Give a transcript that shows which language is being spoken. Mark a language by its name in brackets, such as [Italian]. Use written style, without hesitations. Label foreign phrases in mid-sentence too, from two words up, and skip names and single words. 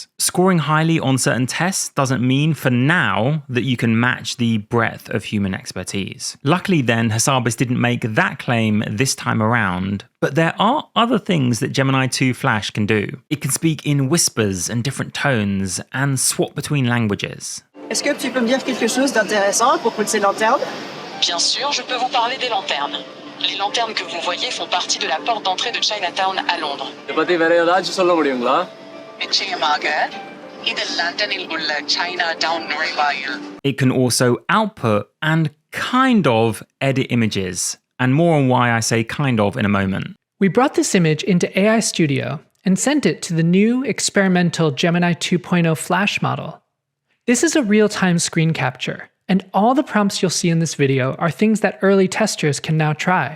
[English] Scoring highly on certain tests doesn't mean for now that you can match the breadth of human expertise. Luckily then, Hassabis didn't make that claim this time around, but there are other things that Gemini 2 Flash can do. It can speak in whispers and different tones and swap between languages. [French] Est-ce que tu peux me dire quelque chose d'intéressant à propos de ces lanternes? Bien sûr, je peux vous parler des lanternes. Les lanternes que vous voyez font partie de la porte d'entrée de Chinatown à Londres. [Tamil] நிச்சயமாக இது லண்டனில் உள்ள Chinatown நுழைவாயில். [English] It can also output and kind of edit images, and more on why I say kind of in a moment. We brought this image into AI Studio and sent it to the new experimental Gemini 2.0 Flash model. This is a real-time screen capture, and all the prompts you'll see in this video are things that early testers can now try.